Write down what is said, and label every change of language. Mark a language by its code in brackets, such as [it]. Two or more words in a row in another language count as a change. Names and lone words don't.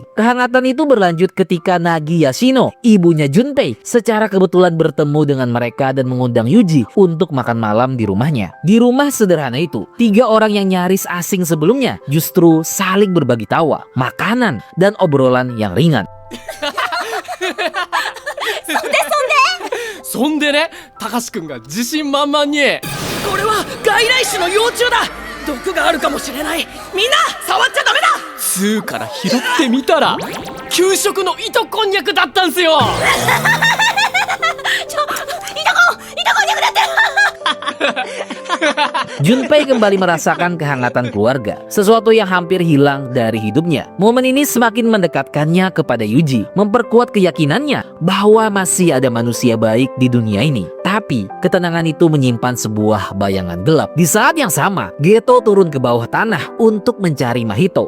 [id] Kehangatan itu berlanjut ketika Nagi Yashino, ibunya Junpei, secara kebetulan bertemu dengan mereka dan mengundang Yuji untuk makan malam di rumahnya. Di rumah sederhana itu, 3 orang yang nyaris asing sebelumnya justru saling berbagi tawa, makanan, dan obrolan yang ringan. [ja] そんでね、たかしくんが自信満々にこれは外来種の幼虫だ、毒があるかもしれない、みんな触っちゃダメだつーから拾ってみたら給食の糸こんにゃくだったんすよ [id] Junpei kembali merasakan kehangatan keluarga, sesuatu yang hampir hilang dari hidupnya. Momen ini semakin mendekatkannya kepada Yuji, memperkuat keyakinannya bahwa masih ada manusia baik di dunia ini. Tapi, ketenangan itu menyimpan sebuah bayangan gelap. Di saat yang sama, Geto turun ke bawah tanah untuk mencari Mahito.